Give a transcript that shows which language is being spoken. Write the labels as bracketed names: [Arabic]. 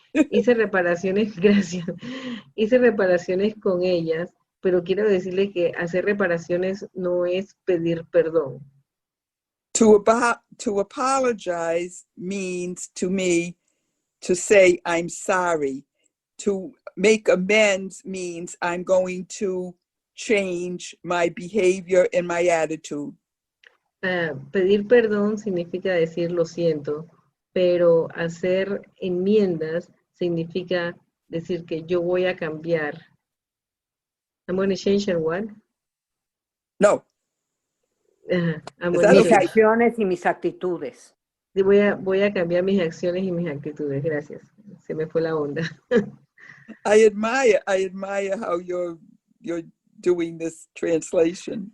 [Spanish] Hice reparaciones, gracias. Hice reparaciones con ellas, pero quiero decirle que hacer reparaciones no es pedir perdón. [English] To apologize means to me to say I'm sorry. To make amends means I'm going to change my behavior and my attitude. [Spanish] Pedir perdón significa decir lo siento, pero hacer enmiendas significa decir que yo voy a cambiar. [English] I'm going to change and what? [Spanish] No. Mis acciones y mis actitudes. Voy a cambiar mis acciones y mis actitudes. Gracias. Se me fue la onda. [English] I admire how you're doing this translation.